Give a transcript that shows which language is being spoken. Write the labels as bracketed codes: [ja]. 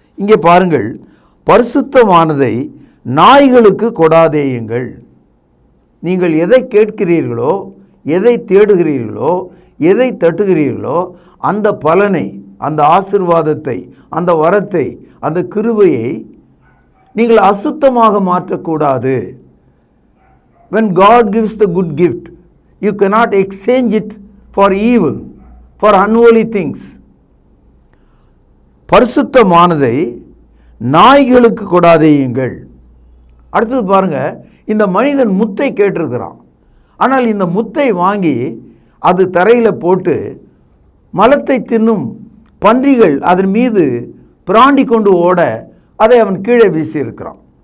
[ta] இங்கே பாருங்கள், பரிசுத்தமானதை நாய்களுக்கு கொடாதேயுங்கள். நீங்கள் எதை கேட்கிறீர்களோ, எதை தேடுகிறீர்களோ, எதை தட்டுகிறீர்களோ, அந்த பலனை, அந்த ஆசீர்வாதத்தை, அந்த வரத்தை, அந்த கிருபையை நீங்கள் அசுத்தமாக மாற்றக்கூடாது. [en] When God gives the good gift, you cannot exchange it for evil, for unholy things. [ta] பரிசுத்தமானதை நாய்களுக்கு கொடாதேயுங்கள். அடுத்தது பாருங்க, இந்த மனிதன் முத்தை கேட்டிருக்கிறான். ஆனால் இந்த முத்தை வாங்கி அது தரையில் போட்டு மலத்தை தின்னும் பன்றிகள் அதன் மீது பிராண்டி கொண்டு ஓட அதை அவன் கீழே வீசியிருக்கிறான்.